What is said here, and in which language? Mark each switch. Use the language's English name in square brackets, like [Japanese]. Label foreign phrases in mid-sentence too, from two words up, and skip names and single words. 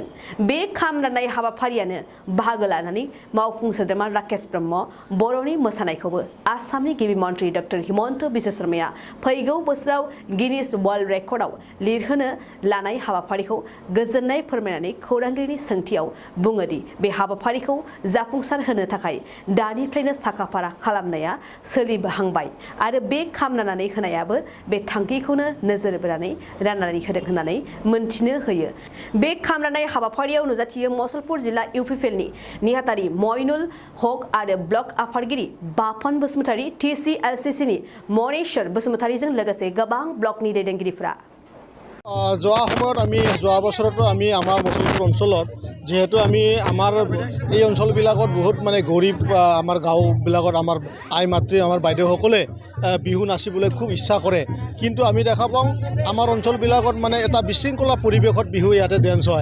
[Bodo] बे खाम राननाय हाबाफारियानो बाहागो लानानै मावफुं सोद्रोमा राकेश ब्रह्म बर'नि मोसानायखौबो आसामनि गिबि मन्त्रि डक्टर हिमन्त बिश्व शर्माया फैगौ बोसोराव गिनिस वर्ल्ड रेकर्डआव लिरहोनो लानाय हाबाफारिखौ गोजोननाय फोरमायनानै खौरांगिरिनि सोंथियाव बुङोदि बे हाबाफारिखौ जाफुंसार होनो थाखाय दानिफ्रायनो साखाफारा खालामनाया सोलिहांबाय आरो बे खाम राननानै होनायाबो बे थांखिखौनो नोजोर बोनानै राननानै होदों होननानै मोनथिनो होयो। बे खाम राननाय हाबाफारियाव नुजाथियो मसलपुर जिल्ला इउपिपिएलनि नेहाथारि मइनुल हक आरो ब्लक आफादगिरि बापन बसुमतारी TCLCCनि मनेश्वर बसुमतारीजों लोगोसे गोबां ब्लकनि दैदेनगिरिफोरा। [Assamese] যোৱা সময়ত আমি যোৱা বছৰতো আমি আমাৰ মছলপুৰ অঞ্চলত যেহেতু আমি আমাৰ এই অঞ্চলবিলাকত বহুত মানে গৰীব আমাৰ গাঁওবিলাকত আমাৰ আই মাতৃ আমাৰ বাইদেউসকলে বিহু নাচিবলৈ খুব ইচ্ছা কৰে, কিন্তু আমি দেখা পাওঁ আমাৰ অঞ্চলবিলাকত মানে এটা বিশৃংখলা পৰিৱেশত বিহু ইয়াতে ডেন্স হয়।